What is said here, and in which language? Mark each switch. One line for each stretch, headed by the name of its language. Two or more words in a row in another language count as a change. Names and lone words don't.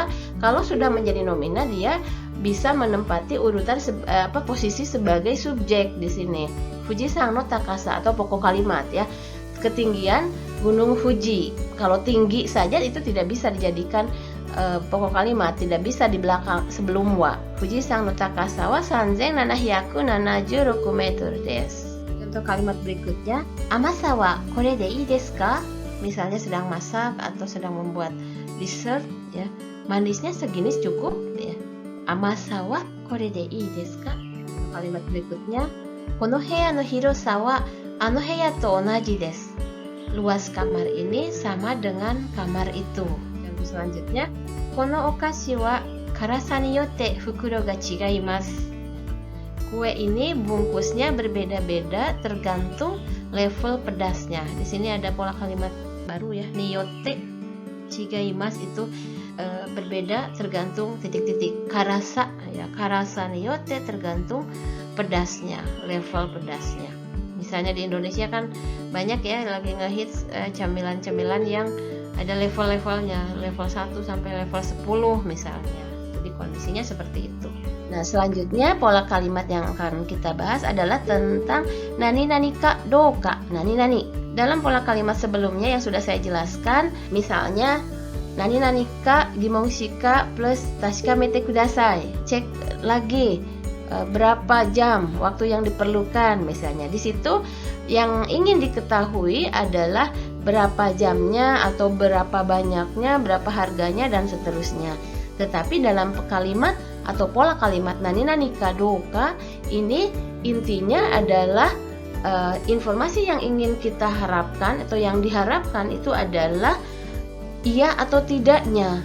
Indonesian: Kalau sudah menjadi nomina, dia bisa menempati urutan posisi sebagai subjek di sini.
Japanese: 富士山の高さ
Indonesian: atau pokok kalimat ya. Ketinggian Gunung Fuji. Kalau tinggi saja itu tidak bisa dijadikan pokok kalimat, tidak bisa di belakang sebelum wa.
Japanese: 富士山の高さは3776メートルです.
Indonesian: Contoh kalimat berikutnya,
Japanese: 甘さはこれでいいですか?
Indonesian: Misalnya sedang masak atau sedang membuat dessert ya. Manisnya segini cukup ya.
Japanese: 甘さはこれでいいですか?
Indonesian: Kalimat berikutnya,
Japanese: この部屋の広さはあの部屋と同じです.
Indonesian: Luas kamar ini sama dengan kamar itu. Contoh selanjutnya,
Japanese: このお菓子は辛さによって袋が違います.
Indonesian: Kue ini bungkusnya berbeda-beda tergantung level pedasnya. Di sini ada pola kalimat baru ya.
Japanese: によって違います
Indonesian: itu berbeda tergantung titik-titik. Karasa ya,
Japanese: 辛さによって
Indonesian: tergantung pedasnya, level pedasnya. Misalnya di Indonesia kan banyak ya lagi ngehits camilan-camilan yang ada level-levelnya, level 1 sampai level 10 misalnya. Jadi kondisinya seperti itu. Nah, selanjutnya pola kalimat yang akan kita bahas adalah tentang
Japanese: 何々かどうか. 何々.
Indonesian: Dalam pola kalimat sebelumnya yang sudah saya jelaskan, misalnya
Japanese: 何々か疑問詞か
Indonesian: plus
Japanese: 確かめてください.
Indonesian: Cek lagi berapa jam waktu yang diperlukan misalnya. Di situ yang ingin diketahui adalah berapa jamnya atau berapa banyaknya, berapa harganya dan seterusnya. Tetapi dalam kalimat atau pola kalimat
Japanese: 何々かどうか
Indonesian: ini intinya adalah informasi yang ingin kita harapkan atau yang diharapkan itu adalah iya atau tidaknya.